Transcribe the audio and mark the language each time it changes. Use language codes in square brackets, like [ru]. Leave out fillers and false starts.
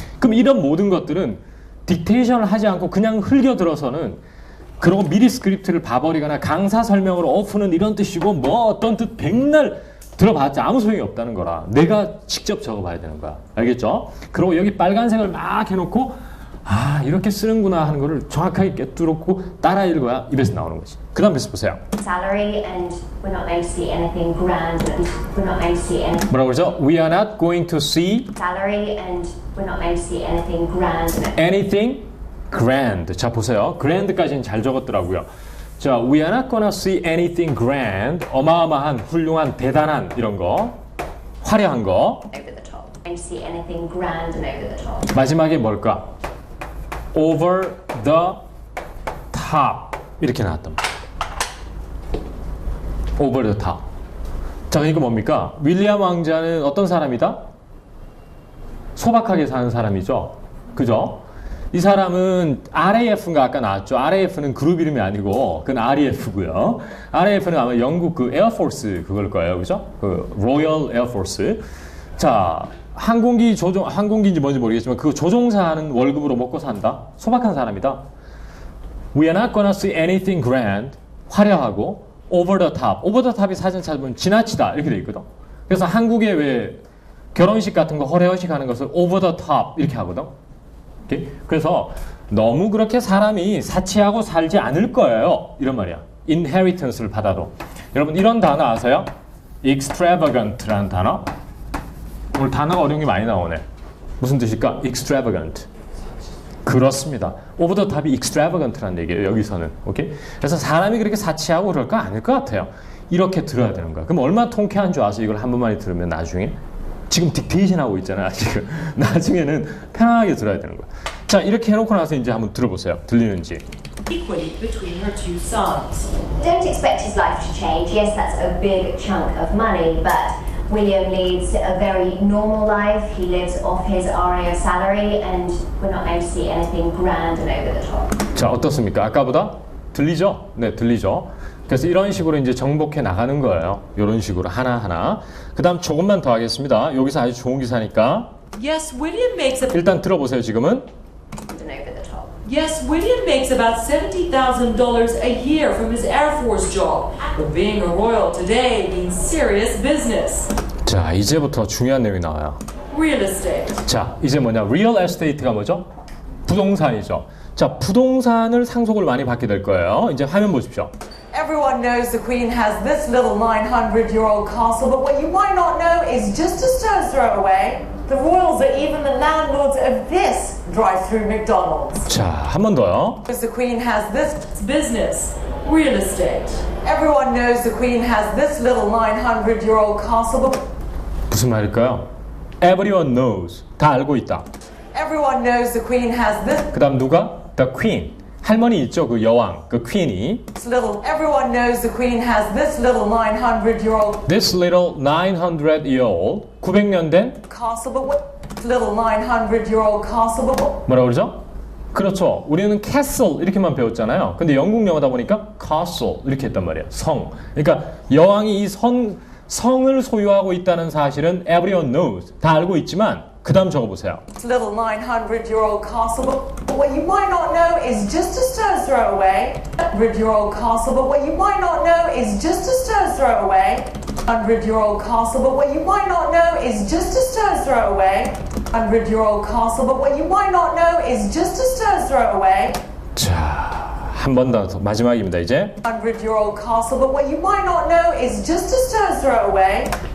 [ko] 그럼 이런 모든 것들은 딕테이션을 하지 않고 그냥 흘겨들어서는 그리고 미리 스크립트를 봐버리거나 강사 설명으로 off는 이런 뜻이고 뭐 어떤 뜻 백날 들어봤자 아무 소용이 없다는 거라. 내가 직접 적어봐야 되는 거야. 알겠죠? 그리고 여기 빨간색을 막 해놓고 아 이렇게 쓰는구나 하는 거를 정확하게 꿰뚫고 따라 읽어야 입에서 나오는 거지. 그 다음 베스 보세요. [en] Salary and we're not going to see anything grand. We're not going to see anything. 뭐라고 그러죠? We are not going to see Salary and we're not going to see anything grand. anything grand. [ko] 자 보세요. grand까지는 잘 적었더라고요. 자, [en] we are not gonna see anything grand. [ko] 어마어마한, 훌륭한, 대단한 이런 거, 화려한 거. [en] Over the top. Going to see anything grand and over the top. [ko] 마지막에 뭘까? [en] over the top [ko] 이렇게 나왔단 말이야. [en] over the top. [ko] 자, 이거 뭡니까? 윌리엄 왕자는 어떤 사람이다? 소박하게 사는 사람이죠. 그죠? 이 사람은 RAF인가 아까 나왔죠. RAF는 그룹 이름이 아니고 그건 RAF고요. RAF는 아마 영국 그 에어포스 그걸 거예요. 그죠? 그 로열 에어포스. 자, 항공기인지 뭔지 모르겠지만 그 조종사는 월급으로 먹고 산다. 소박한 사람이다. [en] We are not gonna see anything grand. [ko] 화려하고 [en] over the top. over the top [ko] 이 사진 찾으면 지나치다 이렇게 돼 있거든. 그래서 한국에 왜 결혼식 같은 거 허례허식 하는 것을 over the top 이렇게 하거든. 오케이? 그래서 너무 그렇게 사람이 사치하고 살지 않을 거예요. 이런 말이야. inheritance를 받아도. 여러분 이런 단어 아세요? extravagant라는 단어. 오늘 단어가 어려운 게 많이 나오네. 무슨 뜻일까? extravagant. 그렇습니다. over the top이 extravagant라는 얘기예요. 여기서는. 오케이? 그래서 사람이 그렇게 사치하고 그럴까? 아닐 것 같아요. 이렇게 들어야 되는 거야. 그럼 얼마나 통쾌한 줄 아세요? 이걸 한 번만에 들으면 나중에. 지금 딕테이션 하고 있잖아. 지금 나중에는 편안하게 들어야 되는 거야. 자, 이렇게 해놓고 나서 이제 한번 들어보세요. 들리는지. [en] Equity between her two sons. Don't expect his life to change. Yes, that's a big chunk of money, but William leads a very normal life. He lives off his RAF salary, and we're not going to see anything grand and over the top. [ko] 자, 어떻습니까? 아까보다 들리죠? 네, 들리죠. 그래서 이런 식으로 이제 정복해 나가는 거예요. 이런 식으로 하나하나. 그 다음 조금만 더 하겠습니다. 여기서 아주 좋은 기사니까. [en] Yes, William makes a [ko] 일단 들어보세요, 지금은. [en] And over the top. Yes, William makes about $70,000 a year from his Air Force job. But being a royal today means serious business. [ko] 자, 이제부터 중요한 내용이 나와요. [en] Real estate. [ko] 자, 이제 뭐냐? real estate가 뭐죠? 부동산이죠. 자, 부동산을 상속을 많이 받게 될 거예요. 이제 화면 보십시오. [en] Everyone knows the Queen has this little 900-year-old castle, but what you might not know is just a stone's throw away, the royals are even the landlords of this drive-through McDonald's. [ko] 자, 한 번 더요. [en] The Queen has this. It's business. Real estate. Everyone knows the Queen has this little 900-year-old castle, but [ko] 무슨 말일까요? [en] Everyone knows. [ko] 다 알고 있다. [en] everyone knows the Queen has this [ko] 그 다음 누가? [en] The Queen. [ko] 할머니 있죠? 그 여왕, 그 퀸이. [en] little. Everyone knows the Queen has this little 900-year-old This little 900-year-old [ko] 900년 된 [en] castle, but what little 900-year-old castle, but what? [ko] 뭐라고 그러죠? 그렇죠. 우리는 castle 이렇게만 배웠잖아요. 근데 영국 영어다 보니까 castle 이렇게 했단 말이에요. 성. 그러니까 여왕이 이 성을 소유하고 있다는 사실은 [en] everyone knows. [ko] 다 알고 있지만 그 다음 적어보세요. [en] Little 900-year-old castle, but what you might not know is just a stone's throw away. 100-year-old castle, but what you might not know is just a stone's throw away. 100-year-old castle, but what you might not know is just a stone's throw away. 100-year-old castle, but what you might not know is just a stone's throw away. [ko] 자, 한 번 더 마지막입니다. 이제 [en] 100-year-old castle, but what you might not know is just a stone's throw away.